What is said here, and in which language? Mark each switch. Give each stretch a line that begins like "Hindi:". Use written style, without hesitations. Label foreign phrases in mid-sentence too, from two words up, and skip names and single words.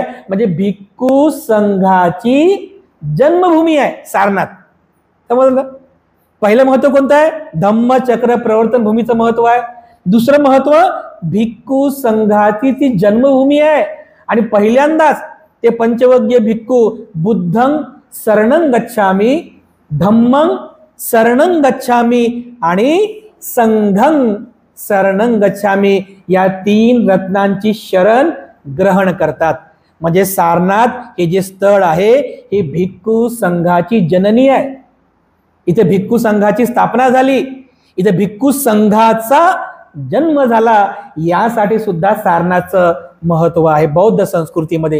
Marathi: म्हणजे भिक्खू संघाची जन्मभूमी आहे सारनाथ. समजलं? पहिलं महत्व कोणतं आहे? धम्मचक्र प्रवर्तन भूमीचं महत्व आहे. दुसरं महत्व भिक्खू संघाची ती जन्मभूमी आहे. आणि पहिल्यांदाच ते पंचवग्गीय भिक्खू
Pali: बुद्धं शरणं गच्छामी, धम्मं शरणं गच्छामी
Marathi: आणि
Pali: संघं शरणं गच्छामी
Marathi: या 3 रत्नांची शरण ग्रहण करतात. म्हणजे सारनाथ हे जे स्थळ आहे हे भिक्खू संघाची जननी आहे. इथे भिक्खू संघाची स्थापना झाली, इथे भिक्खू संघाचा जन्म झाला. यासाठी सुद्धा सारनाथचं महत्व आहे बौद्ध संस्कृतीमध्ये.